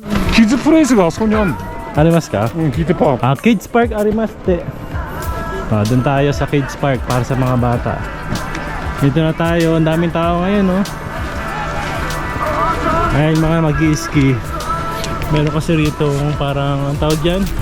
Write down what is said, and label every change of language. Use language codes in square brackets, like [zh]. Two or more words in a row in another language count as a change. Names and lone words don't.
[ja] キッズプレイスがあそこにあるの。ありますか? [en] Kids Park. [ja] Kids Park arimaste. [tl] Doon tayo sa Kids Park para sa mga bata. Dito na tayo, ang daming tao ngayon, no? Ayun, mga mag-i-ski. Meron kasi rito parang, ang tawag dyan?